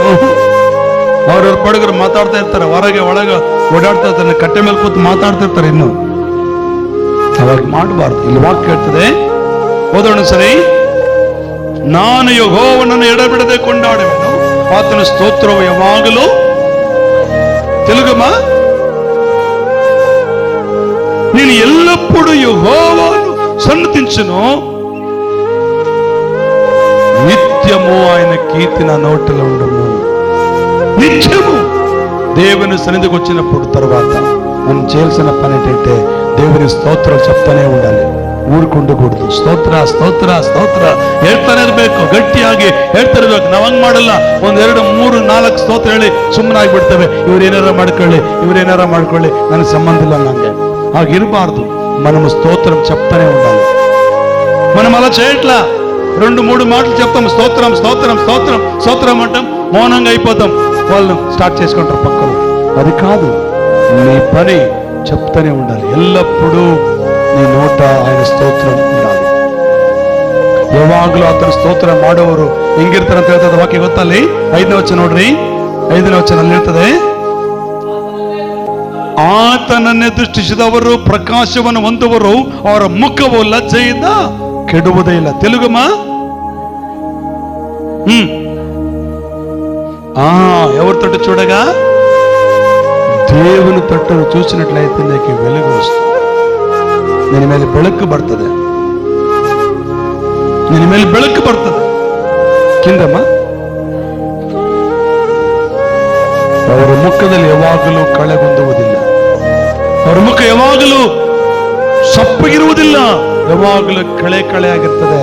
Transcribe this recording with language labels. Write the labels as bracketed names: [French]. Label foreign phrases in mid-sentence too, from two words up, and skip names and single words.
[Kannada] ಅವ್ರವ್ರ ಪಡಗರು ಮಾತಾಡ್ತಾ ಇರ್ತಾರೆ, ಹೊರಗೆ ಒಳಗೆ ಓಡಾಡ್ತಾ ಇರ್ತಾರೆ, ಕಟ್ಟೆ ಮೇಲೆ ಕೂತು ಮಾತಾಡ್ತಿರ್ತಾರೆ. ಇನ್ನು ಅವಾಗ ಮಾಡಬಾರ್ದು. ಇಲ್ಲಿ ವಾಕ್ಯ ಹೇಳ್ತದೆ, ಓದೋಣ ಸರಿ. ನಾನು ಯೆಹೋವನನ್ನು ಎಡಬಿಡದೆ ಕೊಂಡಾಡುವೆನು, ಆತನ ಸ್ತೋತ್ರವು ಯಾವಾಗಲೂ. [Telugu] తెలుగమ్మ, నేను ఎల్లప్పుడూ యెహోవాను సన్నతించును, నిత్యము ఆయన కీర్తి నా నోటిలో ఉండము. నిత్యము దేవుని సన్నిధికి వచ్చినప్పుడు తర్వాత మనం చేయాల్సిన పని ఏంటంటే, దేవుని స్తోత్రాలు చెప్తానే ఉండాలి, [Kannada] ಊರ್ಕೊಂಡೂಡದು. ಸ್ತೋತ್ರ ಸ್ತೋತ್ರ ಸ್ತೋತ್ರ ಹೇಳ್ತಾನೆ ಇರ್ಬೇಕು, ಗಟ್ಟಿಯಾಗಿ ಹೇಳ್ತಾ ಇರ್ಬೇಕು. ನಾವ್ ಹಂಗ್ ಮಾಡಲ್ಲ. 1 2 3 4 ಸ್ತೋತ್ರ ಹೇಳಿ ಸುಮ್ಮನಾಗಿ ಬಿಡ್ತೇವೆ. ಇವ್ರೇನಾರ ಮಾಡ್ಕೊಳ್ಳಿ, ಇವ್ರೇನಾರ ಮಾಡ್ಕೊಳ್ಳಿ, ನನಗೆ ಸಂಬಂಧ ಇಲ್ಲ ನಂಗೆ. ಹಾಗಿರಬಾರ್ದು. [Telugu] మనము స్తోత్రం చెప్తానే ఉండాలి. మనం అలా చేయట్లా. 2 3 మాటలు చెప్తాం, స్తోత్రం స్తోత్రం స్తోత్రం స్తోత్రం అంటాం, మౌనంగా అయిపోతాం. వాళ్ళు స్టార్ట్ చేసుకుంటారు పక్కన. అది కాదు. నీ పని చెప్తానే ఉండాలి. ఎల్లప్పుడూ నీ నోట ఆయన ಸ್ತೋತ್ರ ఉండాలి. [Kannada] ಯಾವಾಗಲೂ ಆತನ ಸ್ತೋತ್ರ ಮಾಡೋರು ಹೆಂಗಿರ್ತಾರೆ ಅಂತ ಹೇಳ್ತದೆ ವಾಕ್ಯ. ಗೊತ್ತಲ್ಲಿ 5ನೇ ವಚನ ನೋಡ್ರಿ. 5ನೇ ವಚನ ಅಲ್ಲಿ ಹೇಳ್ತದೆ, ಆತನನ್ನೇ ದೃಷ್ಟಿಸಿದವರು ಪ್ರಕಾಶವನ್ನು ಹೊಂದುವರು, ಅವರ ಮುಖವು ಲಜ್ಜೆಯಿಂದ ಕೆಡುವುದೇ ಇಲ್ಲ. [Telugu] తెలుగమ్మా? ఎవరి తట్టు చూడగా దేవుని తట్టును చూసినట్లయితే నీకు వెలుగు వస్తుంది. [Kannada] ನಿನ್ನ ಮೇಲೆ ಬೆಳಕು ಬರ್ತದೆ, ನಿನ್ನ ಮೇಲೆ ಬೆಳಕು ಬರ್ತದೆ. ಕಿಂದಮ್ಮ, ಅವರ ಮುಖದಲ್ಲಿ ಯಾವಾಗಲೂ ಕಳೆಗುಂದುವುದಿಲ್ಲ, ಅವರ ಮುಖ ಯಾವಾಗಲೂ ಸಪ್ಪಗಿರುವುದಿಲ್ಲ, ಯಾವಾಗಲೂ ಕಳೆ ಕಳೆ ಆಗಿರ್ತದೆ.